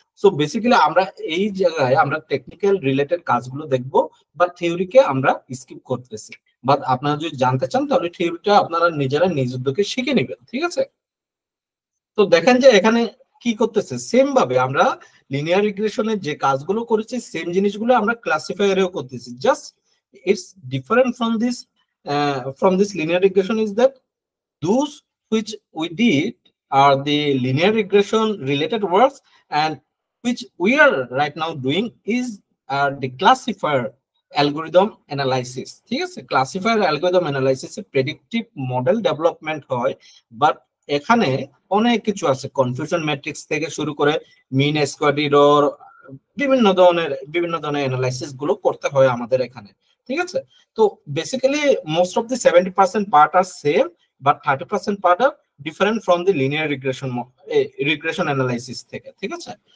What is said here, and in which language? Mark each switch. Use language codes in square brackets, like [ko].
[bn] So basically আমরা এই জায়গায় আমরা টেকনিক্যাল রিলেটেড কাজগুলো দেখবো, বা থিওরিকে আমরা স্কিপ করতেছি। বাট আপনারা যদি জানতে চান তাহলে থিওরিটা আপনারা নিজেরা নিজ উদ্যোগে শিখে নেবেন, ঠিক আছে। তো দেখেন যে এখানে কি করতেছে, সেম ভাবে আমরা লিনিয়ার রিগ্রেশনের যে কাজগুলো করেছি সেম জিনিসগুলো আমরা ক্লাসিফায়ারেও করতেছি। [en] just it's different from this linear regression is that those which we did are the linear regression related works, and which we are right now doing is the classifier algorithm analysis, [bn] ঠিক আছে। Classifier algorithm অ্যানালাইসিসে predictive model development হয়, but এখানে অনেক কিছু আছে, confusion matrix থেকে শুরু করে মিন স্কোয়ার এরর, বিভিন্ন ধরনের অ্যানালাইসিস গুলো করতে হয় আমাদের এখানে, ঠিক আছে। [en] তো basically most of the 70% part are same, but 30% part are different from the linear regression analysis থেকে, [bn] ঠিক আছে।